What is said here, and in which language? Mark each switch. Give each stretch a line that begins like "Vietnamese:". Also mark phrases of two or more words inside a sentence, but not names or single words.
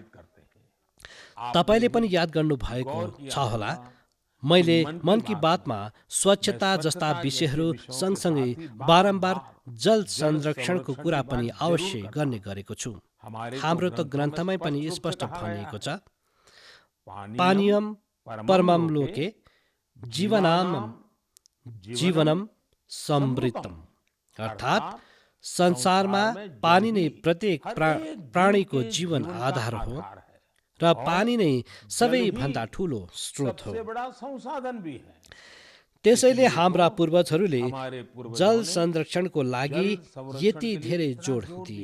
Nepali: तपाईँले पनि याद गर्नुभएको छ होला, मैले मन की बातमा स्वच्छता जस्ता विषयहरू सँगसँगै बारम्बार जल संरक्षणको कुरा पनि अवश्य गर्ने गरेको छु। हाम्रो त ग्रन्थमै पनि स्पष्ट भनिएको छ,
Sanskrit: पानीयम परमम लोके जीवनम समृतम,
Nepali: अर्थात् संसारमा पानी नै प्रत्येक प्राणीको जीवन आधार हो र पानी नै सबैभन्दा ठुलो स्रोत हो। त्यसैले हाम्रा पूर्वजहरूले जल संरक्षणको लागि यति धेरै जोड दिए।